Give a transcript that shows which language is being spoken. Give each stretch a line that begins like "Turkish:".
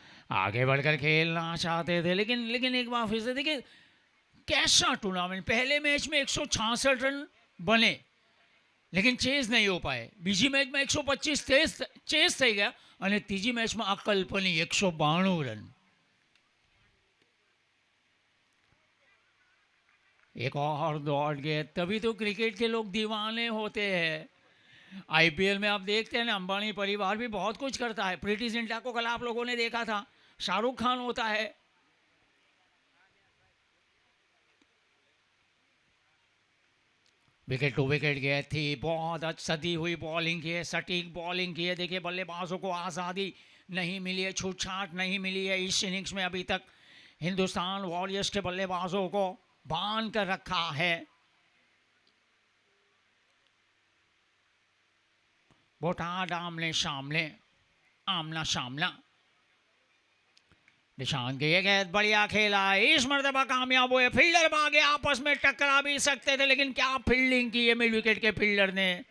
Hindi: आगे बढ़कर खेलना चाहते थे, लेकिन एक बार फिर से देखिए कैसा टूर्नामेंट। पहले मैच में 166 रन बने, लेकिन चेज नहीं हो पाए।
Gujarati: बीजी
Hindi: मैच में
Gujarati: 125 चेज થઈ ગયા અને ત્રીજી મેચમાં અકલ્પનીય 192 રન।
Hindi: एक और दौड़ गए, तभी तो क्रिकेट के लोग दीवाने होते हैं। आईपीएल में आप देखते हैं ना, अंबानी परिवार भी बहुत कुछ करता है। प्रीति जिंटा को कल आप लोगों ने देखा था, शाहरुख खान होता है। विकेट टू विकेट गए थी, बहुत सदी हुई बॉलिंग की है, सटीक बॉलिंग की है। देखिए बल्लेबाजों को आज़ादी नहीं मिली है, छूटछाट नहीं मिली है। इस इनिंग्स में अभी तक हिंदुस्तान वॉरियर्स के बल्लेबाजों को बांध कर रखा है। बोटाड आमने सामने, आमना सामना। निशान के ये गेंद बढ़िया खेला, इस मर्तबा कामयाब हुए। फील्डर भागे, आपस में टकरा भी सकते थे, लेकिन क्या फील्डिंग की है मिड विकेट के फील्डर ने।